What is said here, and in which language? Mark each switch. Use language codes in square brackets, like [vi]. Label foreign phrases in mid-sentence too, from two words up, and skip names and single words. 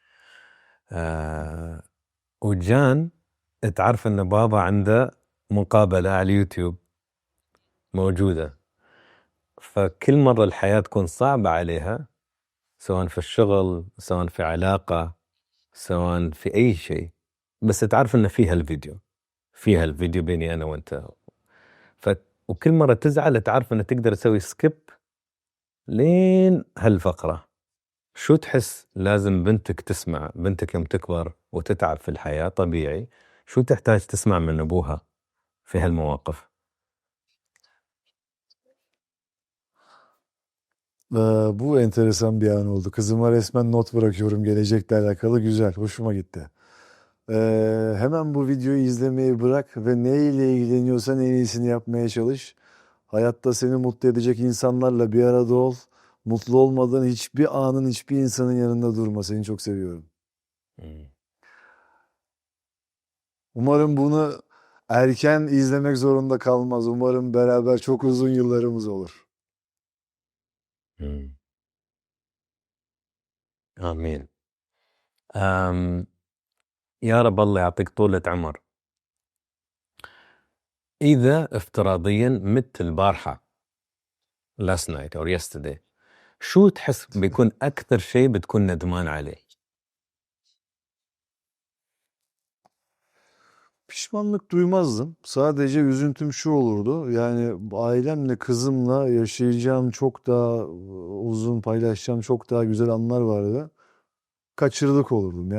[ar] وجان تعرف إن بابا عنده مقابلة على اليوتيوب موجودة، فكل مرة الحياة تكون صعبة عليها، سواء في الشغل سواء في علاقة سواء في أي شيء، بس تعرف إن فيها الفيديو بيني أنا وأنت، وكل مرة تزعل تعرف إن تقدر تسوي سكيب لين هالفقرة. شو تحس لازم بنتك يوم تكبر وتتعب في الحياة طبيعي، شو تحتاج تسمع من أبوها في هالمواقف؟ [tr] Bu enteresan bir an oldu. Kızıma resmen not bırakıyorum gelecekle alakalı. Güzel, hoşuma gitti. Hemen bu videoyu izlemeyi bırak ve neyle ilgileniyorsan en iyisini yapmaya çalış. Hayatta seni mutlu edecek insanlarla bir arada ol. Mutlu olmadan hiçbir anın, hiçbir insanın yanında durma. Seni çok seviyorum. Umarım bunu erken izlemek zorunda kalmaz. Umarım beraber çok uzun yıllarımız olur. [ar] آمين. يا رب الله يعطيك طولة عمر. إذا افتراضيا مت البارحة [en] last night or yesterday، [ar] شو تحس بيكون أكثر شيء بتكون ندمان عليه؟ [tr] Pişmanlık duymazdım. Sadece üzüntüm şu olurdu. Yani ailemle, kızımla yaşayacağım çok daha uzun, paylaşacağım çok daha güzel anlar vardı. Kaçırdık olurdum.